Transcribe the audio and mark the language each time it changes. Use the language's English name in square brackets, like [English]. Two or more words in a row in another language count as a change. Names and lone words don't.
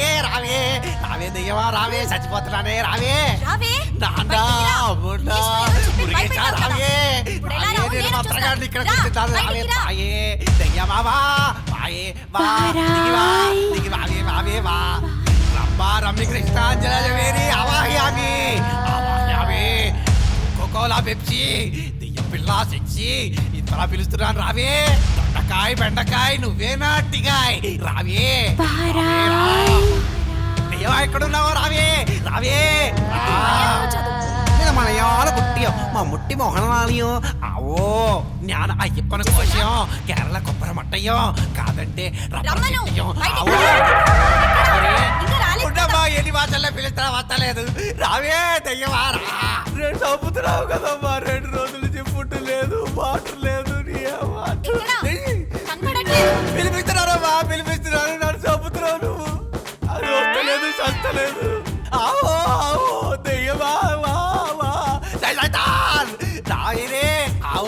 [Telugu] రావే రావే దయ్యవా రావే చచ్చిపోతున్నానే రావే నాన్నా అమ్మున్నా మురిగేశా రావే రావే నేను మంత్రగాడిని ఇక్కడ కూర్చుంటాను రావే రాయే దయ్యమావా వాయే వా దిగి వావే వావే వా రమ్మా రమ్మి కృష్ణాంజలి [Sanskrit] आवाहयामि आवाहयामि [Telugu] కోకోలా పెప్సీ దెయ్యం పిల్ల సెక్సీ ఇంతలా పిలుస్తున్నాను రావే దొండకాయ బెండకాయ నువ్వేనా అట్టిగాయ్ రావే దెయ్యం ఎక్కడున్నావో రావే రావే [Malayalam] മലയാള കുട്ടിയോ മമ്മൂട്ടി മോഹൻലാലിയോ ആവോ ഞാൻ അയ്യപ്പന കോശയോ കേരള കൊപ്പര മട്ടയോ కాదంటే [Telugu] ఎన్ని భాషల్లో పిలుస్తా వస్తలేదు రావే దయ్యమా రెండు చంపుతున్నావు కదమ్మా 2 రోజుల నుంచి ఫుడ్ లేదు వాటర్ లేదు పిలిపిస్తున్నారమ్మా పిలిపిస్తున్నారు నన్ను చంపుతున్నావు నువ్వు అది వస్తలేదు చస్తలేదు [Hindi] आओ आओ [Telugu] దయ్యమా రాయరే ఆవు